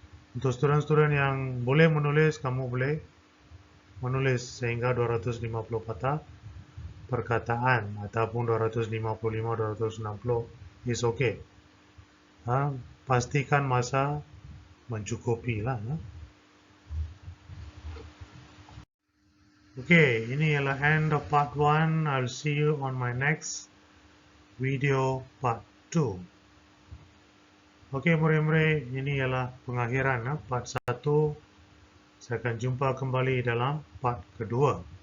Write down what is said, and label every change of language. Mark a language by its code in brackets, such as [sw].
[ms] Untuk student-student yang boleh menulis, kamu boleh menulis sehingga 250 patah perkataan ataupun 255, 260 [en] is okay. [ms] Pastikan masa mencukupi lah. Okay, ini ialah [en] end of part 1. I'll see you on my next video part 2. [ms] Okay, murid-murid, ini ialah pengakhiran part 1. Saya akan jumpa kembali dalam part kedua.